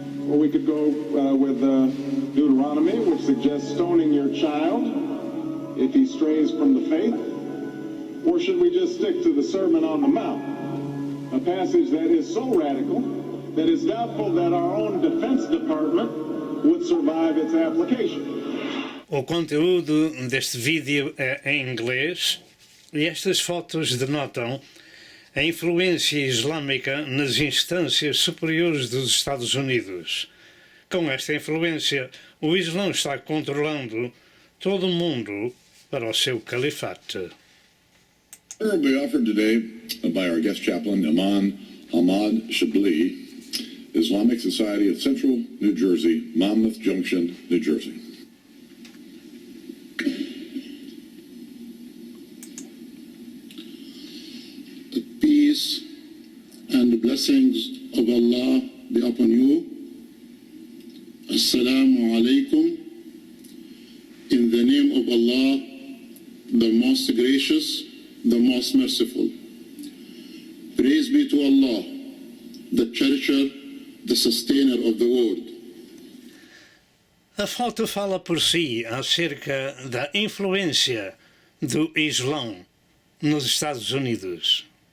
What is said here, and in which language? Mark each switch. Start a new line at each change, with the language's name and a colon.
English: Or we could go with Deuteronomy, which suggests stoning your child if he strays from the faith. Or should we just stick to the Sermon on the Mount, a passage that is so radical that it's doubtful that our own Defense Department would survive its application?
Portuguese: O conteúdo deste vídeo é em inglês e estas fotos denotam a influência islâmica nas instâncias superiores dos Estados Unidos. Com esta influência, o Islão está controlando todo o mundo para o seu califato.
English: Terribly offered today by our guest chaplain, Imam Ahmad Shabli, is Islamic Society of Central New Jersey, Monmouth Junction, New Jersey. The peace and the blessings of Allah be upon you. Assalamu alaikum. In the name of Allah, the most gracious, the most merciful. Praise be to Allah, the cherisher, the sustainer of the world.
Portuguese: A foto fala por si acerca da influência do Islã nos Estados Unidos.